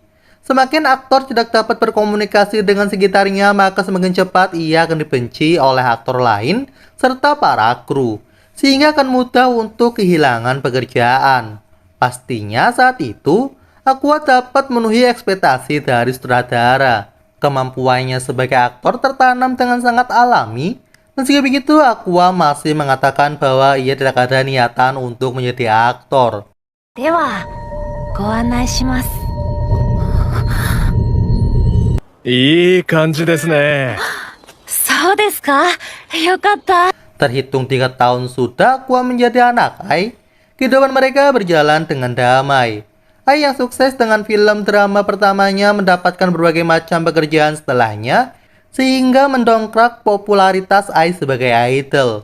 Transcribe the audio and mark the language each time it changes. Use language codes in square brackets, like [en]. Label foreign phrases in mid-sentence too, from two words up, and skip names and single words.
[id] Semakin aktor tidak dapat berkomunikasi dengan sekitarnya, maka semakin cepat ia akan dibenci oleh aktor lain serta para kru, sehingga akan mudah untuk kehilangan pekerjaan. Pastinya saat itu, Aqua dapat memenuhi ekspektasi dari sutradara. Kemampuannya sebagai aktor tertanam dengan sangat alami. Meski begitu, Aqua masih mengatakan bahwa ia tidak ada niatan untuk menjadi aktor. [ja] では、ご案内します。いい感じですね。そうですか。よかった。 [id] Terhitung 3 tahun sudah Aqua menjadi anak Ai. Kehidupan mereka berjalan dengan damai. Ai yang sukses dengan film drama pertamanya mendapatkan berbagai macam pekerjaan setelahnya, sehingga mendongkrak popularitas Ai sebagai idol.